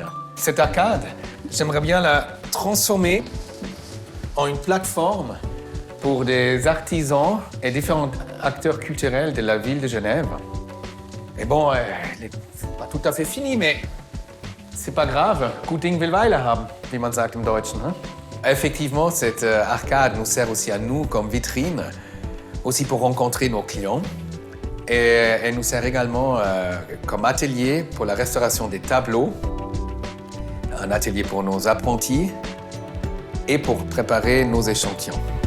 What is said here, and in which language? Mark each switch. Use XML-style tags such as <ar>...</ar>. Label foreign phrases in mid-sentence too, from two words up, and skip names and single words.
<fr>Cette arcade, j'aimerais bien la transformer en une plateforme pour des artisans et différents acteurs culturels de la ville de Genève. Et bon, c'est pas tout à fait fini, mais c'est pas grave.</fr> <de>Gut Ding will Weile haben, wie man sagt im Deutschen.</de> <fr>Hein? Effectivement, cette arcade nous sert aussi à nous comme vitrine, aussi pour rencontrer nos clients. Et elle nous sert également comme atelier pour la restauration des tableaux, un atelier pour nos apprentis et pour préparer nos échantillons.</fr>